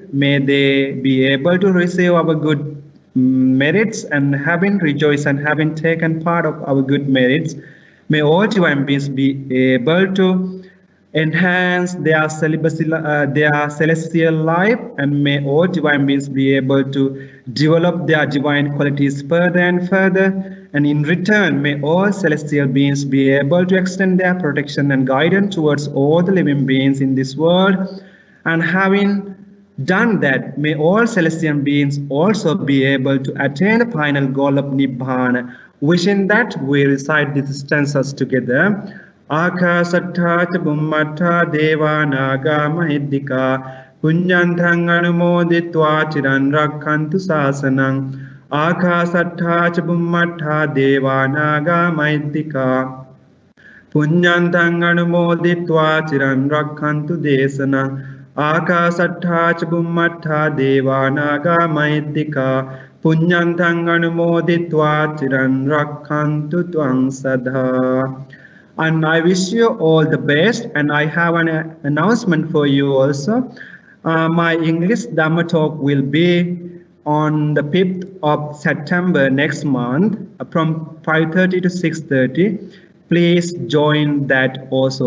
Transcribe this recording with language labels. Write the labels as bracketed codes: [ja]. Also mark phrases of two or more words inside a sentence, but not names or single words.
[en] May they be able to receive our good merits, and having rejoiced and having taken part of our good merits, may all divine beings be able to enhance their celestial life, and may all divine beings be able to develop their divine qualities further and further, and in return may all celestial beings be able to extend their protection and guidance towards all the living beings in this world. And having done that, may all celestial beings also be able to attain the final goal of Nibbana. Wishing that, we recite these stanzas together. [pi] Akasattha ca Bhummattha Deva Naga Mahiddhika Punyantang Anumoditva Chiran Rakkantu Sasanang. Akasattha ca Bhummattha Deva Naga Mahiddhika Punyantang Anumoditva Chiran Rakkantu Desanang. Akasattha ca Bhummattha Deva Naga Mahiddhika Punyantang Anumoditva Chiran Rakkantu Tvang Sadha. [en] And I wish you all the best, and I have an announcement for you also. My English Dhamma talk will be on the 5th of September next month from 5:30 to 6:30. Please join that also.